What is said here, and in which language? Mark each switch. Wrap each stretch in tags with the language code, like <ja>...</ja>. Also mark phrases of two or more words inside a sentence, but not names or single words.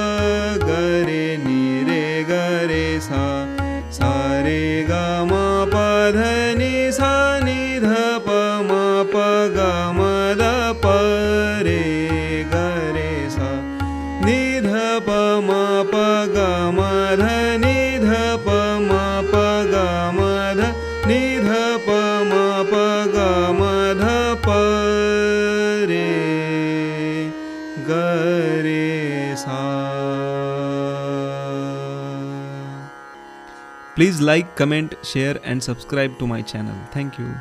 <hi>ग रे नि रे ग रे सा सा रे ग म प ध नि सा नि ध प म प ग म ध प रे ग रे सा नि ध प म प ग म ध नि ध प म प ग म ध नि ध प म प ग म ध प रे ग रे सा.</hi> <en>Please like, comment, share and subscribe to my channel. Thank you.</en>